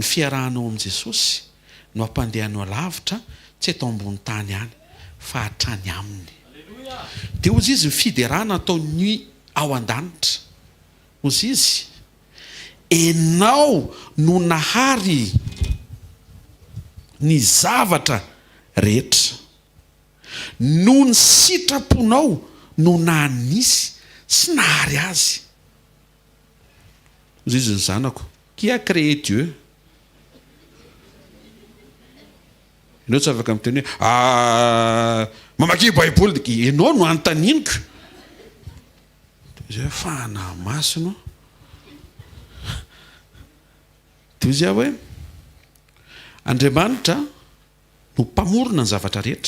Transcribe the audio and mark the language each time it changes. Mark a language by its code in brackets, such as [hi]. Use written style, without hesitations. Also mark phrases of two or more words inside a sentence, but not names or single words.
[mg] fiarahanao amin'i Jesosy no ampandehanao lavitra tsy atao ambony tany hany fa hatrany aminy dia ozy izy fiderana ataony ao an-danitra ozy izy enao no nahary ny zavatra rehetra no ny sitraponao no nanisy sy nahary azy. Izy ny zanako, [fr] qui a créé Dieu? [mg] Ianao tsy afaka miteny hoe mamaky baiboly ianao no antaniniko. Zay fahana masino. Dia izy hoe Andriamanitra no mpamorona ny zavatra rehetra.